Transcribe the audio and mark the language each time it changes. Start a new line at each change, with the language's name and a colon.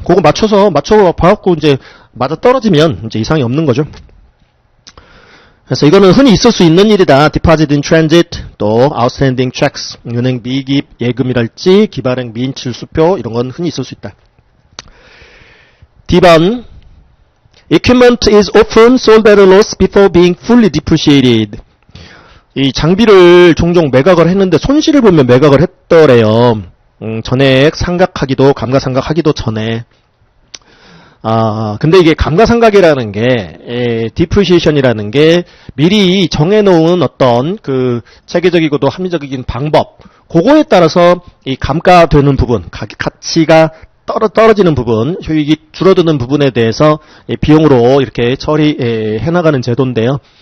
Korean: 그거 맞춰 봐갖고 이제 맞아 떨어지면 이제 이상이 없는 거죠. 그래서 이거는 흔히 있을 수 있는 일이다.
English: Deposit in transit,
Korean: 또
English: outstanding checks,
Korean: 은행 미입 예금이랄지 기발행 미인출 수표 이런 건 흔히 있을 수 있다.
English: D번 Equipment is often sold at a loss before being fully depreciated.
Korean: 이 장비를 종종 매각을 했는데 손실을 보면 매각을 했더래요. 전액 상각하기도 감가상각하기도 전에. 근데 이게 감가상각이라는 게 depreciation이라는 게 미리 정해놓은 어떤 그 체계적이고도 합리적인 방법 그거에 따라서 이 감가되는 부분 가치가 떨어지는 부분, 효익이 줄어드는 부분에 대해서 비용으로 이렇게 처리해나가는 제도인데요.